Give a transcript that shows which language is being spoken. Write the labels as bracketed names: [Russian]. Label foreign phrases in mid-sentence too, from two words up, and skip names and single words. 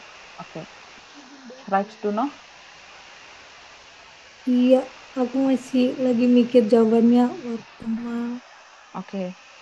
[German] Oke. Schreibst du noch? [Indonesian] Iya, aku masih lagi mikir jawabannya. [German] Warte mal. [Indonesian] Oke.